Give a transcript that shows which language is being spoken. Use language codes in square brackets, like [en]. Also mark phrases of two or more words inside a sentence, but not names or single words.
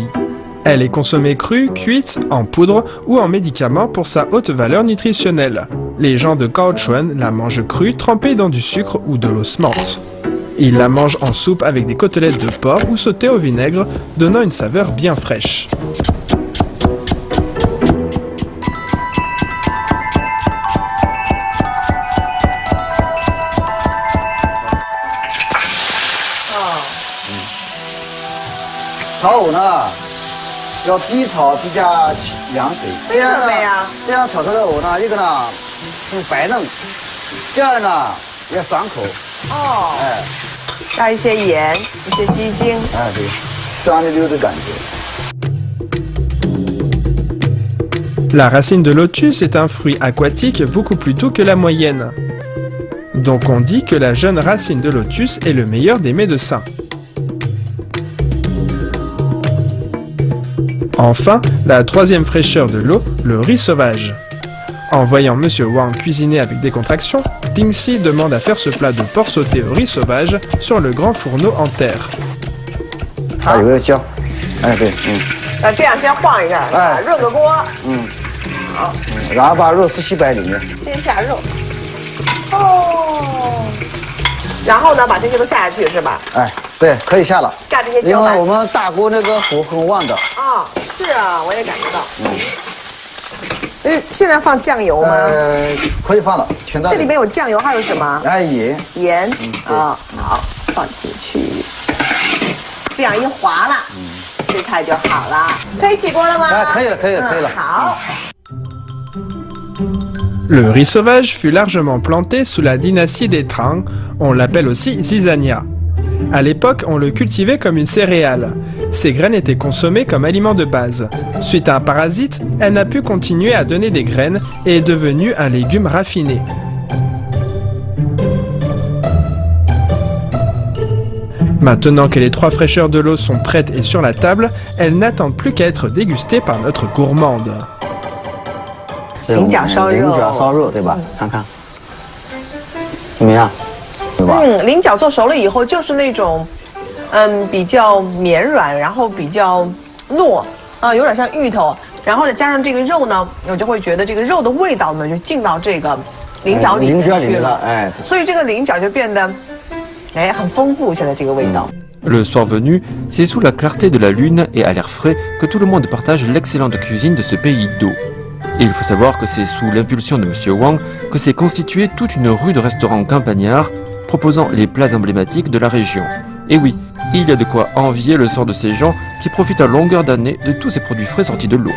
[fr] Elle est consommée crue, cuite, en poudre ou en médicament pour sa haute valeur nutritionnelle. Les gens de Kaohsiung la mangent crue, trempée dans du sucre ou de l'os menthe. Ils la mangent en soupe avec des côtelettes de porc ou sautées au vinaigre, donnant une saveur bien fraîche. Oh. [zh] 炒藕呢，要低炒低加凉水。为什么呀？这样炒出来的藕呢，一个呢是白嫩，第二呢也爽口。哦，哎，加一些盐，一些鸡精。哎，对，酸溜溜的感觉。 [fr] La racine de lotus est un fruit aquatique beaucoup plus doux que la moyenne. Donc on dit que la jeune racine de lotus est le meilleur des médecins. Enfin, la troisième fraîcheur de l'eau, le riz sauvage. En voyant Monsieur Wang cuisiner avec décontraction, Dingxi demande à faire ce plat de porc sauté au riz sauvage sur le grand fourneau en terre. [zh] 还有个姜，哎对，这样先晃一下，哎，热个锅，好，然后把肉丝洗摆里面，先下肉，哦，然后呢，把这些都下下去是吧？哎，对，可以下了。下这些因为我们大锅那个火很旺的。啊，是啊，我也感觉到。现在放酱油吗？可以放了，全在。这里面有酱油，还有什么？盐。盐啊，好，放进去，这样一划了，这菜就好了。可以起锅了吗？可以了，可以了，可以了。好。 [fr] Le riz sauvage fut largement planté sous la dynastie des Tang, on l'appelle aussi zizania. À l'époque, on le cultivait comme une céréale. Ses graines étaient consommées comme aliment de base. Suite à un parasite, elle n'a pu continuer à donner des graines et est devenue un légume raffiné. Maintenant que les 3 fraîcheurs de l'eau sont prêtes et sur la table, elles n'attendent plus qu'à être dégustées par notre gourmande. [zh] 菱角烧肉，对吧？看看，怎么样？对吧？菱角做熟了以后就是那种，比较绵软，然后比较糯啊，有点像芋头。然后再加上这个肉呢，我就会觉得这个肉的味道呢就进到这个菱角里面去了。哎，所以这个菱角就变得，很丰富。现在这个味道。 [fr] Le soir venu, c'est sous la clarté de la lune et à l'air frais que tout le monde partage l'excellente cuisine de ce pays d'eau. Et il faut savoir que c'est sous l'impulsion de M. Wang que s'est constituée toute une rue de restaurants campagnards proposant les plats emblématiques de la région. Et oui, il y a de quoi envier le sort de ces gens qui profitent à longueur d'année de tous ces produits frais sortis de l'eau.